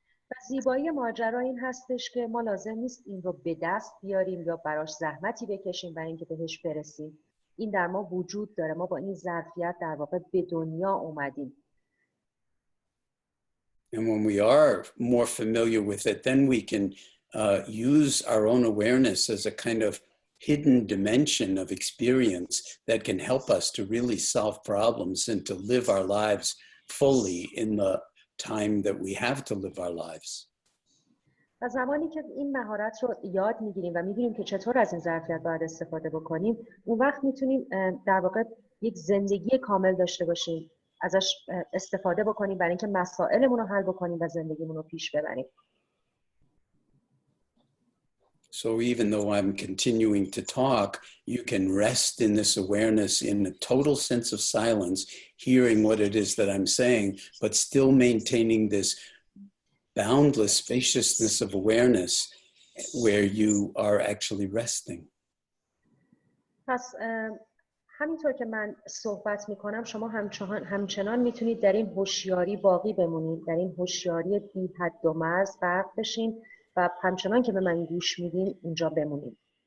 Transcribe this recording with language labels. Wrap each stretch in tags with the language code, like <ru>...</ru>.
<fa>و زیبایی ماجرا این هستش که ما لازم نیست این رو به دست بیاریم یا براش زحمتی بکشیم برای اینکه بهش برسیم. این در ما وجود داره. ما با این ظرفیت در واقع به دنیا اومدیم.</fa> <en>And when we are more familiar with it, then we can use our own awareness as a kind of hidden dimension of experience that can help us to really solve problems and to live our lives fully in the time that we have to live our lives.</en> <fa>و زمانی که این مهارت رو یاد میگیریم و میدونیم که چطور از این ظرفیت باید استفاده بکنیم، اون وقت میتونیم در واقع یک زندگی کامل داشته باشیم، ازش استفاده بکنیم برای اینکه مسائلمون رو حل بکنیم و زندگیمون رو پیش ببریم.</fa> <en>So even though I'm continuing to talk, you can rest in this awareness in a total sense of silence, hearing what it is that I'm saying, but still maintaining this boundless spaciousness of awareness where you are actually resting.</en> <fa>پس همینطور که من صحبت میکنم شما همچنان میتونید در این هوشیاری باقی بمونید، در این هوشیاری بی حد و مرز غرق بشین و همچنان که به من گوش میدین اینجا بمونید.</fa>